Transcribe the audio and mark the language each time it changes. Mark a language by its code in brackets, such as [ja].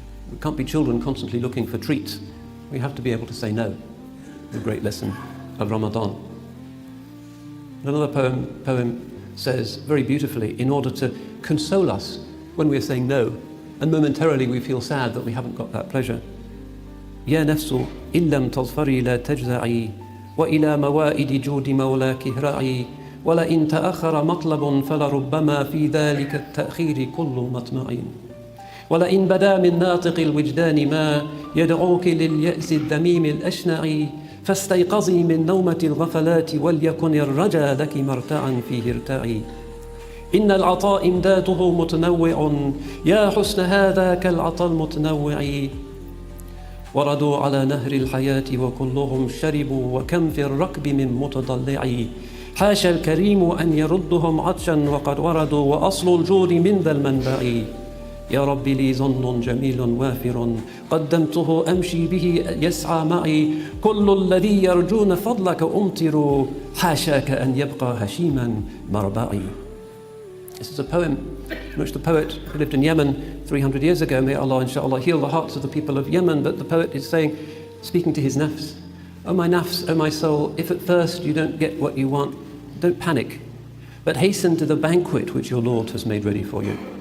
[en] We can't be children constantly looking for treats. We have to be able to say no. The great lesson of Ramadan. Another poem says very beautifully, in order to console us when we're saying no, and momentarily we feel sad that we haven't got that pleasure. [ar] يا نفس إن لم تظفري لا تجزعي وإلى موائد جود مولاك هرعي ولئن تأخر مطلب فلربما في ذلك التأخير كل مطمع ولئن بدا من ناطق الوجدان ما يدعوك لليأس الذميم الأشنع فاستيقظي من نومة الغفلات وليكن الرجا لك مرتعا فيه ارتعي إن العطاء إمداده متنوع يا حسن هذا كالعطاء المتنوع وردوا على نهر الحياة وكلهم شربوا وكم في الركب من متضلع حاشا الكريم أن يردهم عطشا وقد وردوا وأصل الجود من ذا المنبع يا رب لي ظن جميل وافر قدمته أمشي به يسعى معي كل الذي يرجون فضلك أمطر حاشاك أن يبقى هشيما مربعي. [en] This is a poem in which the poet lived in Yemen 300 years ago. May Allah, inshallah, heal the hearts of the people of Yemen. But the poet is saying, speaking to his nafs. "O my nafs, O my soul, if at first you don't get what you want, don't panic, but hasten to the banquet which your Lord has made ready for you.